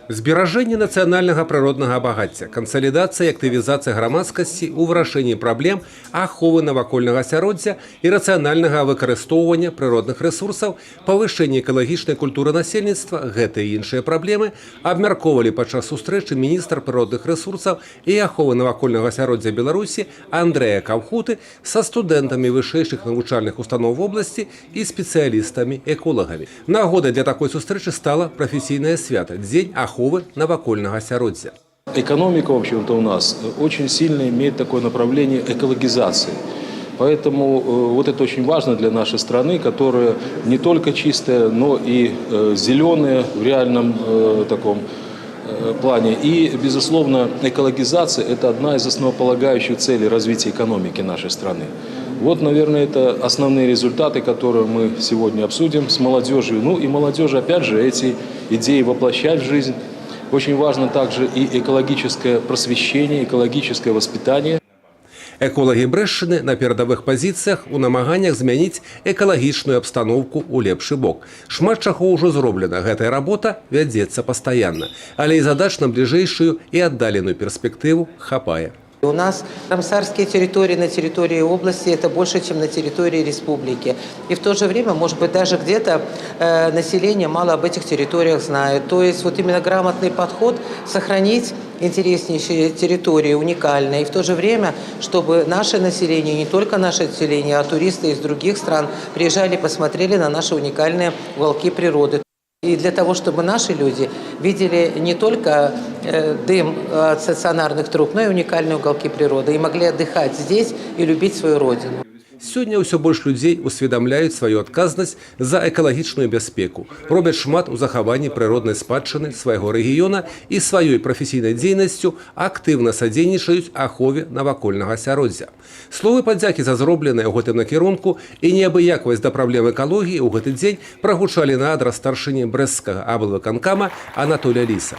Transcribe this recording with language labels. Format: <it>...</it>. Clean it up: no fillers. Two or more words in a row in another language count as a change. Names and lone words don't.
<be>Зберажэнне нацыянальнага прыроднага багацця, кансалідацыя і актывізацыя грамадскасці ў вырашэнні праблем аховы навакольнага асяроддзя і рацыянальнага выкарыстоўвання прыродных рэсурсаў, павышэнне экалагічнай культуры насельніцтва, гэтыя і іншыя праблемы абмяркоўвалі падчас сустрэчы міністр прыродных рэсурсаў і аховы навакольнага асяроддзя Беларусі Андрэя Каўхуты са студэнтамі вышэйшых навучальных устаноў вобласці і спецыялістамі-эколагамі. Нагодай для такой сустрэчы стала прафесійнае свята – Дзень аховы навакольнага асяроддзя.</be> <ru>Экономика, в общем-то, у нас очень сильно имеет такое направление экологизации. Поэтому вот это очень важно для нашей страны, которая не только чистая, но и зеленая в реальном таком плане. И, безусловно, экологизация – это одна из основополагающих целей развития экономики нашей страны. Вот, наверное, это основные результаты, которые мы сегодня обсудим с молодежью. Ну и молодежи, опять же, эти идеи воплощать в жизнь. Очень важно также и экологическое просвещение, экологическое воспитание.</ru> <be>Эколагі Брэшчыны на перадавых пазіцыях у намаганнях змяніць экалагічную абстаноўку ў лепшы бок. Шмат чаго ўжо зроблена, гэтая работа вядзецца пастаянна, але і задач на бліжэйшую і аддаленую перспектыву хапае.</be> <ru>У нас рамсарские территории на территории области это больше, чем на территории республики. И в то же время, может быть, даже где-то население мало об этих территориях знает. То есть вот именно грамотный подход сохранить интереснейшие территории, уникальные. И в то же время, чтобы наше население, не только наше население, а туристы из других стран приезжали, посмотрели на наши уникальные уголки природы. И для того, чтобы наши люди видели не только дым от стационарных труб, но и уникальные уголки природы, и могли отдыхать здесь и любить свою родину.</ru> <be>Сёння ўсё больш людзей усведамляюць сваю адказнасць за экалагічную бяспеку, робяць шмат у захаванні прыроднай спадчыны свайго рэгіёна і сваёй прафесійнай дзейнасцю актыўна садзейнічаюць ахове навакольнага асяроддзя. Словы падзякі за зробленае ў гэтым накірунку і неабыякавасць да праблем экалогіі ў гэты дзень прагучалі на адрас старшыні брэсцкага аблвыканкама Анатолія Ліса.</be>